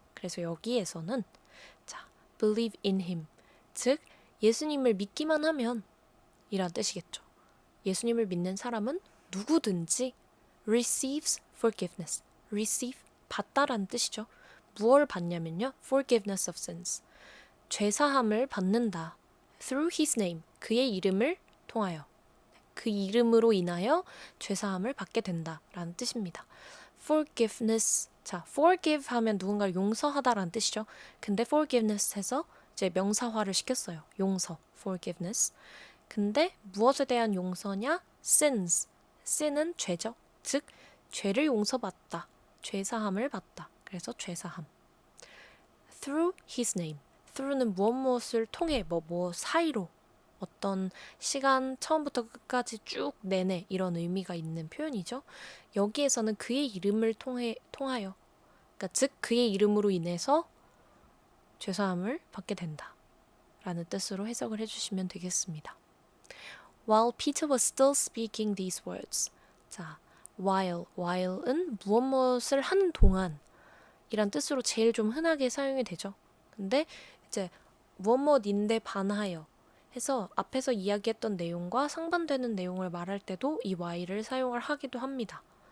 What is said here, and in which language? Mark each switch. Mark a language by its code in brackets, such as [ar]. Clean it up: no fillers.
[ko] 그래서 여기에서는 자, [en] believe in him, [ko] 즉 예수님을 믿기만 하면 이란 뜻이겠죠. 예수님을 믿는 사람은 누구든지 [en] receives forgiveness, [ko] receive, 받다라는 뜻이죠. 무엇을 받냐면요. [en] forgiveness of sins, [ko] 죄사함을 받는다. [en] through his name, [ko] 그의 이름을 통하여. 그 이름으로 인하여 죄사함을 받게 된다라는 뜻입니다. forgiveness, 자, forgive 하면 누군가를 용서하다라는 뜻이죠. 근데 forgiveness에서 이제 명사화를 시켰어요. 용서, forgiveness. 근데 무엇에 대한 용서냐? sins, sin은 죄죠. 즉, 죄를 용서받다, 죄사함을 받다. 그래서 죄사함. [en] through his name, [ko] through는 무엇을 통해, 뭐 사이로, 어떤 시간 처음부터 끝까지 쭉 내내 이런 의미가 있는 표현이죠. 여기에서는 그의 이름을 통하여, 그러니까 즉 그의 이름으로 인해서 죄사함을 받게 된다 라는 뜻으로 해석을 해주시면 되겠습니다. [en] While Peter was still speaking these words. [ko] 자, while은 무엇을 하는 동안 이란 뜻으로 제일 좀 흔하게 사용이 되죠. 근데 이제 무엇인데 반하여 해서 앞에서 이야기했던 내용과 상반되는 내용을 말할 때도 이 while을 사용을 하기도 합니다.